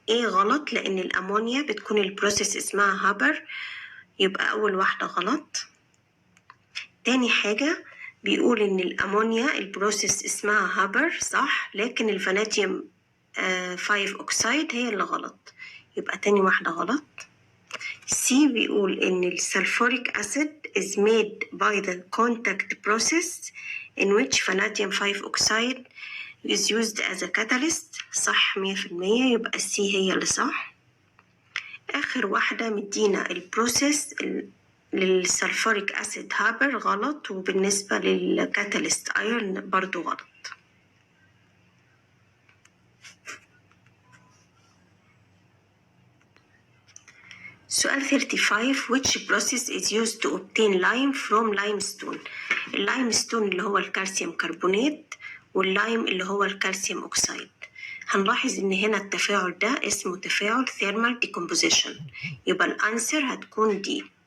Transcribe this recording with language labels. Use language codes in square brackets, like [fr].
[ar] ايه غلط لان الامونيا بتكون البروسيس اسمها هابر، يبقى اول واحدة غلط. تاني حاجة بيقول ان الامونيا البروسيس اسمها هابر صح، لكن الفاناديوم 5 اوكسايد هي اللي غلط، يبقى تاني واحدة غلط. C بيقول ان السلفوريك [en] acid is made by the contact process in which vanadium 5 oxide is used as a catalyst. [ar] صح 100%، يبقى C هي اللي صح. آخر واحدة مدينا البروسيس للسلفوريك أسيد هابر غلط، وبالنسبة للكاتاليست ايرن برضو غلط. سؤال 35 [en] which process is used to obtain lime from limestone. [ar] اللايمستون اللي هو الكالسيوم كربونات، واللايم اللي هو الكالسيوم أوكسايد. هنلاحظ إن هنا التفاعل ده اسمه تفاعل thermal decomposition، يبقى الأنسر هتكون دي.